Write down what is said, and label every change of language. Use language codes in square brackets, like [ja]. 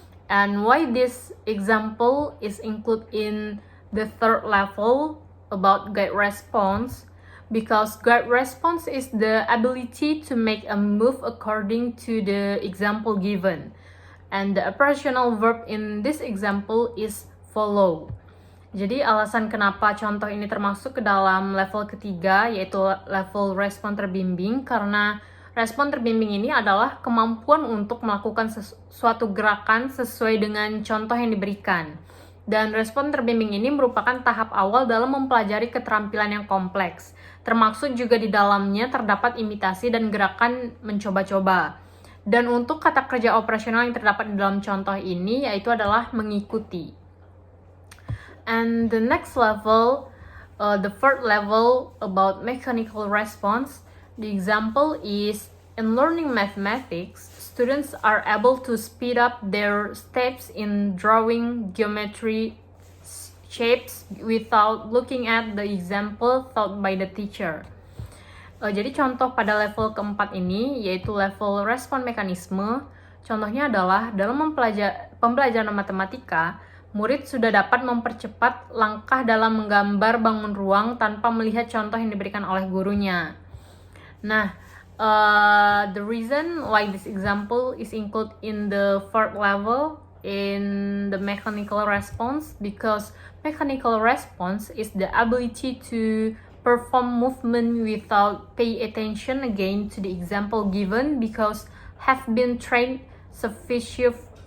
[en] And why this example is included in the third level about guide response? Because guide response is the ability to make a move according to the example given. And the operational verb in this example is follow. [id] Jadi alasan kenapa contoh ini termasuk ke dalam level ketiga, yaitu level respon terbimbing, karena respon terbimbing ini adalah kemampuan untuk melakukan suatu gerakan sesuai dengan contoh yang diberikan. Dan respon terbimbing ini merupakan tahap awal dalam mempelajari keterampilan yang kompleks. Termaksud juga di dalamnya terdapat imitasi dan gerakan mencoba-coba. Dan untuk kata kerja operasional yang terdapat di dalam contoh ini yaitu adalah mengikuti. [en] And the next level, the third level about mechanical response, the example is in learning mathematics, students are able to speed up their steps in drawing geometry shapes without looking at the example taught by the teacher. [id] Jadi contoh pada level keempat ini yaitu level respon mekanisme. Contohnya adalah dalam pembelajaran matematika, murid sudah dapat mempercepat langkah dalam menggambar bangun ruang tanpa melihat contoh yang diberikan oleh gurunya. [en] Nah, the reason why this example is included in the third level in the mechanical response, because mechanical response is the ability to perform movement without pay attention again to the example given because have been trained sufficiently.